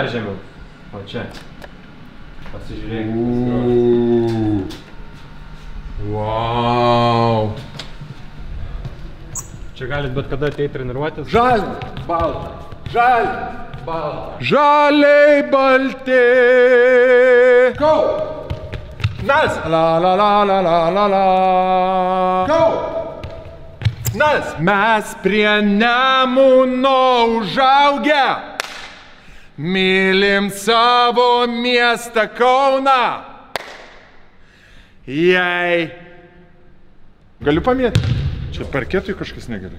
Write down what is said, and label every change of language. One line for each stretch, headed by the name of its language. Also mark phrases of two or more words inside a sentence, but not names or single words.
Lithuanian: Dar žemiau. O čia. Pasižiūrėkit. Wow. Čia galit bet kada ateiti treniruotis. Žaliai, balta. Žaliai, balta. Žaliai, balti. Go! Nas! La la la la la la la. Go! Nas! Mes prie Nemuno užaugę. Mylim savo miestą Kauną. Jei. Galiu pamėti? Čia parketui kažkas negerai.